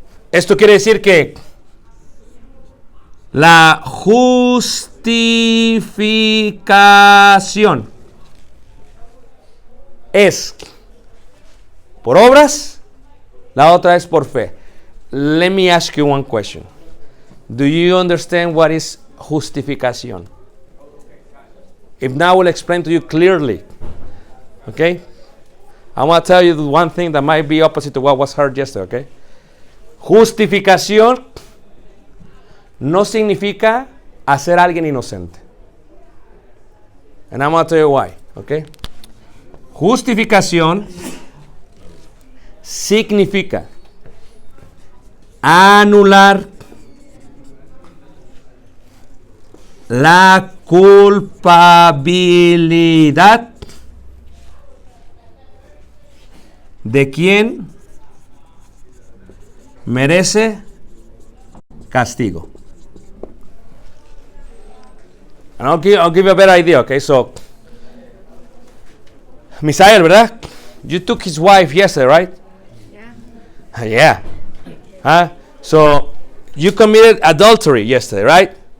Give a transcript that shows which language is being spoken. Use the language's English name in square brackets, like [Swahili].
[Spanish] Esto quiere decir que la justificación es por obras, la otra es por fe. [English] Let me ask you one question. Do you understand what is justificación? If not, I will explain to you clearly. Okay? I want to tell you one thing that might be opposite to what was heard yesterday, okay? [Spanish] Justificación no significa hacer a alguien inocente. [English] And I'm going to tell you why, okay? [Spanish] Justificación significa anular la culpabilidad de quien merece castigo. [English] And I'll give you a better idea, okay? So, Misael, [Spanish] ¿verdad? [English] You took his wife yesterday, right? Yeah. Yeah. Huh? So you committed adultery yesterday, right?